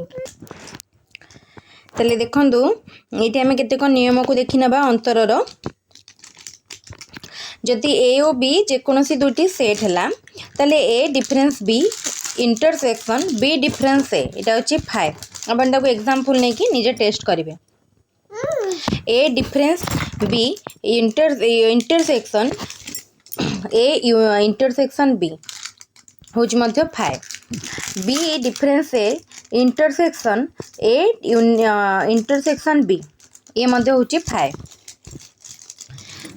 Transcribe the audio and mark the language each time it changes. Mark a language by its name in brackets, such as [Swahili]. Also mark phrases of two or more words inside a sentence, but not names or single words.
[Odia] ତାହେଲେ ଦେଖନ୍ତୁ ଏଇଠି ଆମେ କେତେକ ନିୟମକୁ ଦେଖିନେବା ଅନ୍ତରର। ଯଦି ଏ ଓ ବି ଯେକୌଣସି ଦୁଇଟି ସେଟ୍ ହେଲା ତାହେଲେ [English] A difference B intersection B difference [Odia] ଏଇଟା ହେଉଛି 5। ଆପଣ ତାକୁ ଏକ୍ଜାମ୍ପଲ୍ ନେଇକି ନିଜେ ଟେଷ୍ଟ କରିବେ। [English] A difference B intersection A intersection B हूँ 5। B difference A intersection A intersection B ये हूँ 5।